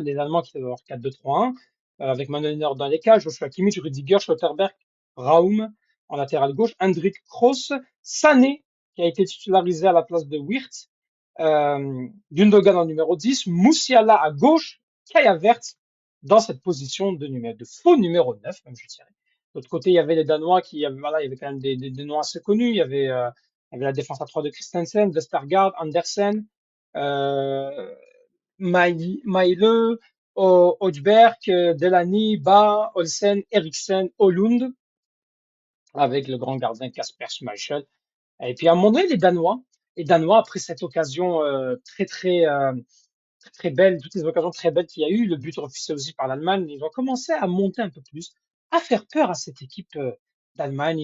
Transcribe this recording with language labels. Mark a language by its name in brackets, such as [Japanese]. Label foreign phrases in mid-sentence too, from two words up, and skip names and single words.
[French] Les Allemands qui étaient dans leur 4-2-3-1, avec Manuel Neuer dans les cages, Joshua Kimmich, Rüdiger, Schlotterberg, Raum en latéral gauche, Hendrik Kroos, Sané qui a été titularisé à la place de Wirtz, Gundogan en numéro 10, Moussiala à gauche, Kai Havertz dans cette position de faux numéro 9, même je dirais. De l'autre côté, il y avait les Danois voilà, il y avait quand même des noms assez connus. Il y avait la défense à 3 de Christensen, Vestergaard, Andersen, euh, Maile, Højbjerg, Delaney, Ba, Olsen, Eriksen, Olund, avec le grand gardien Kasper Schmeichel. Et puis à un moment donné, les Danois, après cette occasion très belle, toutes les occasions très belles qu'il y a eu, le but refusé aussi par l'Allemagne, ils ont commencé à monter un peu plus, à faire peur à cette équipe d'Allemagne.